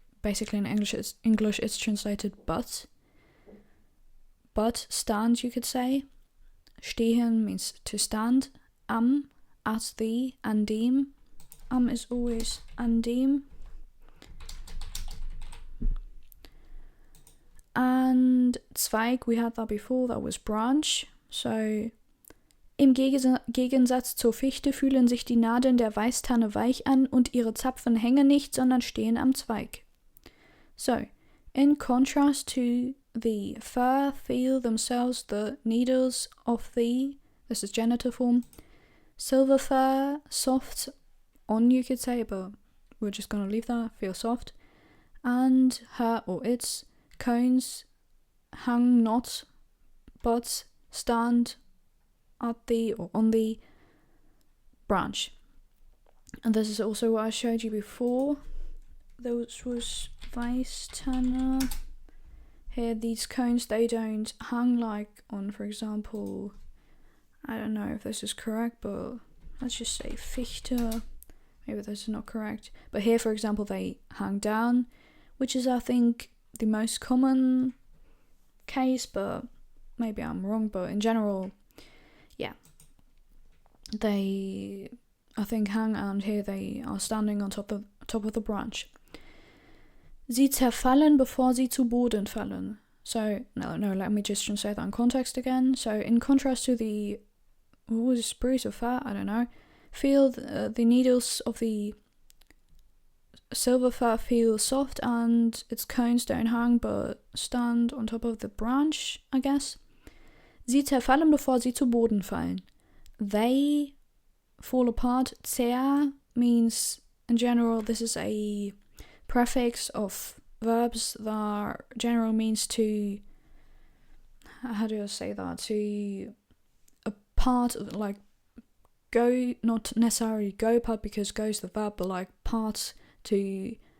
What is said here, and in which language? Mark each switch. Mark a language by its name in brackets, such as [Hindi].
[English] Basically in English it's translated but stand, you could say. Stehen means to stand. Am, at the, [German] an dem. [English] Am is always [German] an dem. [English] And Zweig, we had that before, that was branch. [German] So im Gegensatz zur Fichte fühlen sich die Nadeln der Weißtanne weich an und ihre Zapfen hängen nicht, sondern stehen am Zweig. [English] So, in contrast to the fir, feel themselves the needles of the, this is genitive form, silver fir, soft on, you could say, but we're just going to leave that, feel soft, and her or its cones hang not, but stand at the or on the branch. And this is also what I showed you before. Those was Weißtanne. Here, these cones, they don't hang like on, for example, I don't know if this is correct, but let's just say Fichte. Maybe this is not correct. But here, for example, they hang down, which is, I think, the most common case, but maybe I'm wrong. But in general, yeah, they, I think, hang, and here they are standing on top of the branch. [German] Sie zerfallen, bevor sie zu Boden fallen. [English] So, no, let me just translate that in context again. So, in contrast to the, what was it, spruce or fir? I don't know. Feel the needles of the silver fir feel soft and its cones don't hang but stand on top of the branch, I guess. [German] Sie zerfallen, bevor sie zu Boden fallen. [English] They fall apart. Zer means, in general, this is a prefix of verbs that general means to, how do I say that, to a part of, like, go, not necessarily go part because go is the verb, but like part, to